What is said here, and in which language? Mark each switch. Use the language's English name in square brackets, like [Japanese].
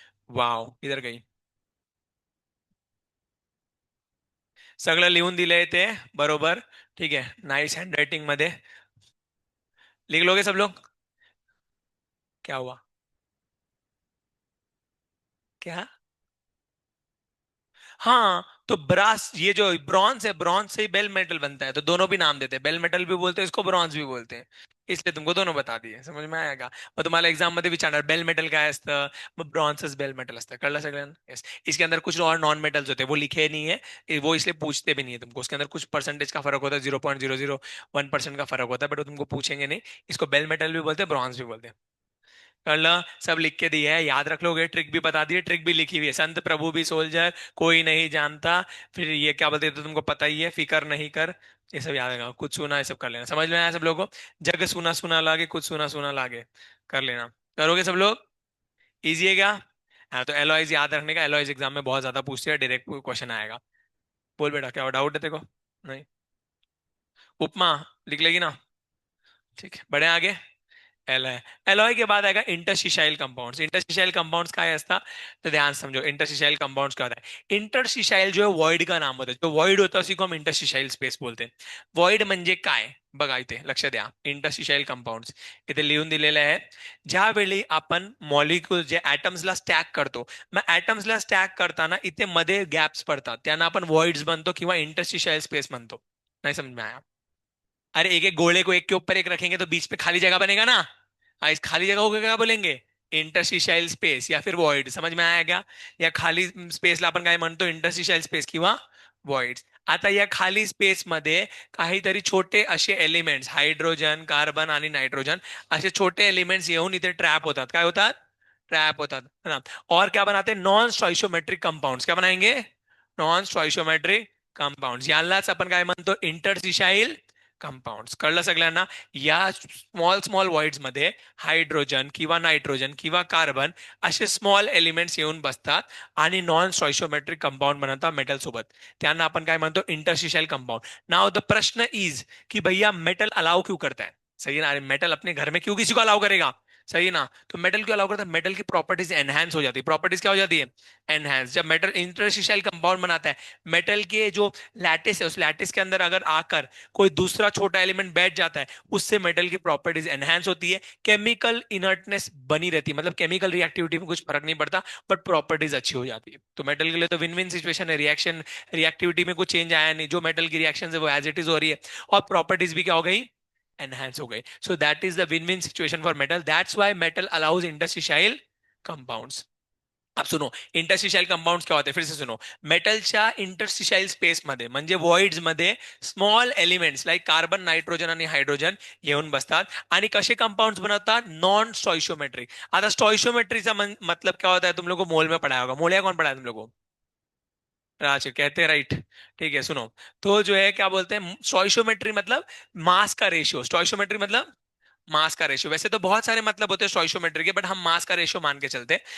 [Hindi] Wow, इधर गई, [Marathi] सगळं लिहून दिलंय ते, बरोबर, [Hindi] ठीक है, नाइस हँडरायटिंग मध्ये, लिख लोगे सब लोग, क्या हुआ, क्या, हाँ तो ब्रास, ये जो ब्रॉन्ज है, ब्रॉन्ज से ही बेल मेटल बनता है, तो दोनों भी नाम देते हैं, बेल मेटल भी बोलते हैं इसको, ब्रॉन्ज भी बोलते हैं, इसलिए तुमको दोनों बता दिए, समझ में आएगा। [Marathi] मग तुम्हाला एक्झाम मध्ये विचारणार बेल मेटल काय असतं, मग ब्रॉन्झच बेल मेटल असतं, कळलं सगळ्यांना, यस। [Hindi] इसके अंदर कुछ और नॉन मेटल्स होते हैं, वो लिखे नहीं है, वो इसलिए पूछते भी नहीं है तुमको, उसके अंदर कुछ परसेंटेज का फर्क होता है, 0.001% का फर्क होता है, बट वो तुमको पूछेंगे नहीं। इसको बेल मेटल भी बोलते हैं, ब्रॉन्ज भी बोलते हैं, कर लो, सब लिख के दिया है, याद रख लोगे, ट्रिक भी बता दी है, ट्रिक भी लिखी हुई है, संत प्रभु भी सोल्जर, कोई नहीं जानता, फिर ये क्या बोलते हैं तो तुमको पता ही है, फिकर नहीं कर, ये सब याद रखना, कुछ सुना, ये सब कर लेना, समझ में आया सब लोगों को, जग सुना सुना लागे, कुछ सुना सुना लागे, कर लेना, करोगे सब लोग, इजी है क्या। हाँ तो एलॉयज याद रखने का, एलॉयज एग्जाम में बहुत ज्यादा पूछते हैं, डायरेक्ट क्वेश्चन आएगा। बोल बेटा, क्या डाउट है तेरे को, नहीं, उपमा लिख लेगी ना, ठीक है, बढ़े आगे। एलॉय। एलॉय के बाद आएगा इंटरस्टिशियल कंपाउंड्स। इंटरस्टिशियल कंपाउंड्स का है इसका, तो ध्यान से समझो इंटरस्टिशियल कंपाउंड्स क्या होता है। इंटरस्टिशियल जो है वॉइड का नाम होता है, जो वॉइड होता है उसी को हम इंटरस्टिशियल स्पेस बोलते हैं. [Marathi] वॉइड म्हणजे काय बघा इथे लक्ष द्या. इंटरस्टिशियल कंपाउंड्स इथे लिहून दिलेलं आहे. ज्यावेळी आपण मॉलिक्यूल जे ऍटम्सला स्टॅक करतो, मग ऍटम्सला स्टॅक करताना इथे मध्ये गॅप्स पडतात, त्यांना आपण वॉइड्स म्हणतो किंवा इंटरस्टिशियल स्पेस म्हणतो. [Hindi] नाही समझ में आया? अरे एक एक गोले को एक के ऊपर एक रखेंगे तो बीच पे खाली जगह बनेगा ना. इस खाली जगह को क्या बोलेंगे? इंटरस्टिशियल स्पेस या फिर वॉइड. समझ में आया क्या? [Marathi] या खाली स्पेसला आपण काय म्हणतो? इंटरस्टिशियल स्पेस किंवा वॉइड. आता या खाली स्पेस मध्ये काहीतरी छोटे असे एलिमेंट्स, हायड्रोजन, कार्बन आणि नायट्रोजन, असे छोटे एलिमेंट्स येऊन इथे ट्रॅप होतात. काय होतात? ट्रॅप होतात [Hindi] है ना. और क्या बनाते हैं? Non स्टॉइशियोमेट्रिक compounds. क्या बनाएंगे? Non स्टॉइशियोमेट्रिक compounds. [Marathi] यालाच आपण काय म्हणतो? Interstitial compounds. कळलं सगळ्यांना? या स्मॉल स्मॉल वॉइड्स मध्ये हायड्रोजन किंवा नायट्रोजन किंवा कार्बन असे स्मॉल एलिमेंट्स येऊन बसतात आणि नॉन स्टॉइशियोमेट्रिक कंपाउंड बनवतात मेटल सोबत. त्यांना आपण काय म्हणतो? Interstitial compound. [Hindi] नाउ द प्रश्न इज कि भैया मेटल अलाउ क्यों करता है? सही है ना. मेटल अपने घर में क्यों किसी को अलाउ करेगा? सही है ना. तो मेटल क्यों अलाउ करता है? मेटल की प्रॉपर्टीज एनहांस हो जाती है. प्रॉपर्टीज क्या हो जाती है? एनहांस. जब मेटल इंटरस्टिशियल कंपाउंड बनाता है, मेटल के जो लैटिस है उस लैटिस के अंदर अगर आकर कोई दूसरा छोटा एलिमेंट बैठ जाता है, उससे मेटल की प्रॉपर्टीज एनहांस होती है, केमिकल इनर्टनेस बनी रहती है, मतलब केमिकल रिएक्टिविटी में कुछ फर्क नहीं पड़ता, बट प्रॉपर्टीज अच्छी हो जाती है. तो मेटल के लिए तो विन विन सिचुएशन है. रिएक्शन रिएक्टिविटी में कुछ चेंज आया नहीं, जो मेटल की रिएक्शन है वो एज इट इज हो रही है, और प्रॉपर्टीज भी क्या हो गई? एनहांस हो गई. [English] So that is the win win situation for metal. That's why metal allows interstitial compounds. [Hindi] अब सुनो इंटरस्टिशियल कंपाउंड्स क्या होते हैं, फिर से सुनो. [Marathi] मेटलच्या इंटरस्टिशियल स्पेस मध्ये म्हणजे वॉइड्स मध्ये small elements like carbon, nitrogen आणि हायड्रोजन येऊन बसतात आणि कसे कंपाउंड्स बनवतात? [Hindi] नॉन स्टॉइशियोमेट्रिक. [Marathi] आता स्टॉइशियोमेट्रीचा [Hindi] मतलब क्या होता है? तुम लोगों को मोल में पढ़ाया होगा. मोलिया कौन पढ़ाया तुम लोगों को? अच्छा कहते हैं, राइट. ठीक है सुनो. तो जो है क्या बोलते हैं? स्टॉइशियोमेट्री मतलब मास का रेशियो. स्टॉइशियोमेट्री मतलब मास का रेशियो. वैसे तो बहुत सारे मतलब होते हैं स्टोइशियोमेट्री के, बट हम मास का रेशियो मान के चलते हैं.